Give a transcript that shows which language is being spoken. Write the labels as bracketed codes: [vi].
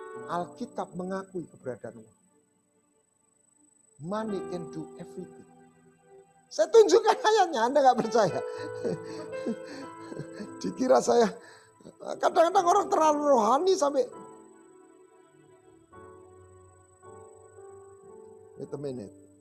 [id] Alkitab mengakui keberadaan uang. [en] Money can do everything. [id] Saya tunjukkan ayatnya, Anda nggak percaya. Dikira saya, kadang-kadang orang terlalu rohani sampai. [en] Wait a minute.